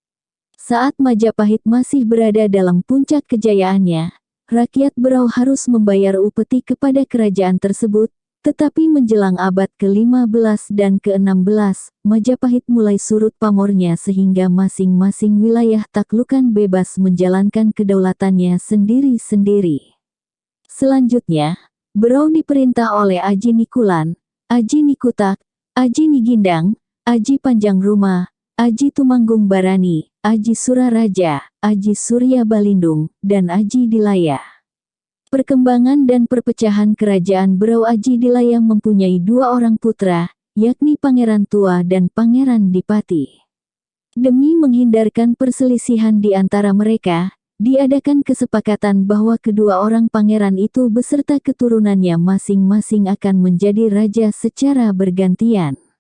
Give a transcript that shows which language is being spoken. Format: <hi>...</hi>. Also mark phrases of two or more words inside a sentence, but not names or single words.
<id>Saat Majapahit masih berada dalam puncak kejayaannya, rakyat Berau harus membayar upeti kepada kerajaan tersebut, tetapi menjelang abad ke-15 dan ke-16, Majapahit mulai surut pamornya sehingga masing-masing wilayah taklukan bebas menjalankan kedaulatannya sendiri-sendiri. Selanjutnya, Berau diperintah oleh Aji Nikulan, Aji Nikutak, Aji Nigindang, Aji Panjang Rumah, Aji Tumanggung Barani, Aji Suraraja, Aji Surya Balindung, dan Aji Dilaya. Perkembangan dan perpecahan kerajaan Berau. Aji Dilaya mempunyai dua orang putra, yakni Pangeran Tua dan Pangeran Dipati. Demi menghindarkan perselisihan di antara mereka, diadakan kesepakatan bahwa kedua orang pangeran itu beserta keturunannya masing-masing akan menjadi raja secara bergantian.</id>